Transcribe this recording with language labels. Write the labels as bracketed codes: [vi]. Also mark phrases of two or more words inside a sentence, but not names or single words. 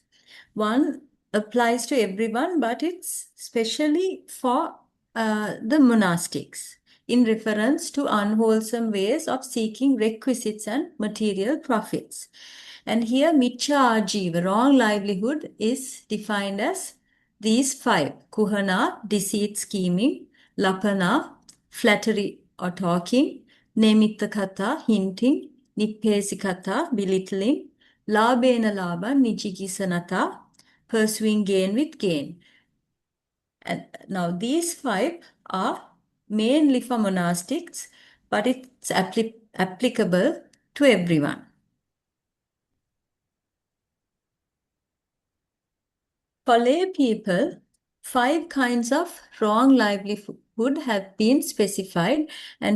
[en] One applies to everyone, but it's specially for the monastics in reference to unwholesome ways of seeking requisites and material profits. And here, [pi] Miccha Ajiva, [en] wrong livelihood, is defined as these five: Kuhana, deceit, scheming; Lapana, flattery or talking; [pi] Nemitta hinting; Nippesikata, belittling; Labena laba, nijigisanata, [en] pursuing gain with gain. And now these five are mainly for monastics, but it's applicable to everyone. For lay people, five kinds of wrong livelihood have been specified, and